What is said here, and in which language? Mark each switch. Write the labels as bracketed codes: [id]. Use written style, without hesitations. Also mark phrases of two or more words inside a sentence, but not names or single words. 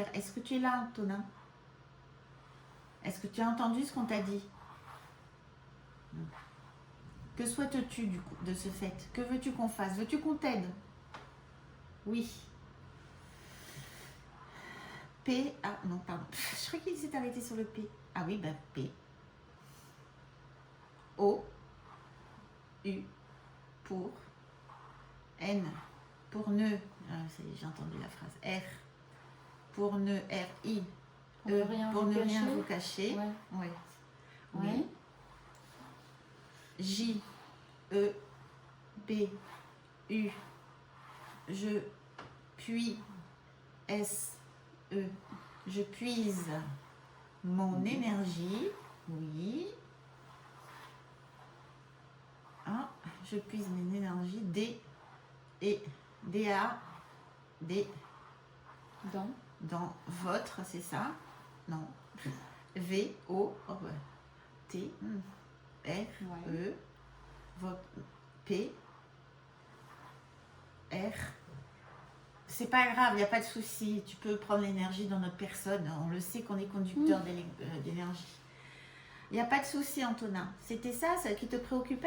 [fr] Est-ce que tu es là, Antonin? Est-ce que tu as entendu ce qu'on t'a dit? Que souhaites-tu du coup, de ce fait? Que veux-tu qu'on fasse? Veux-tu qu'on t'aide? Oui. P. Ah non, pardon. Je crois qu'il s'est arrêté sur le P. Ah oui, ben P. O. U. Pour. N. Pour ne. Ah, ça y est, j'ai entendu la phrase. R. Pour ne. R. I. E. Pour ne rien vous cacher. Ouais. Ouais. Oui. Oui. J. E. P. U. Je. Puis. S. E. Je puise mon énergie. Oui. Ah, je puise mon énergie. D. Et. D-A. D. Dans votre, c'est ça? Non. V. O. T. R. E. Votre. P. R. C'est pas grave, il n'y a pas de souci. Tu peux prendre l'énergie dans notre personne. On le sait qu'on est conducteur d'énergie. Il n'y a pas de souci, Antonin. C'était ça qui te préoccupait?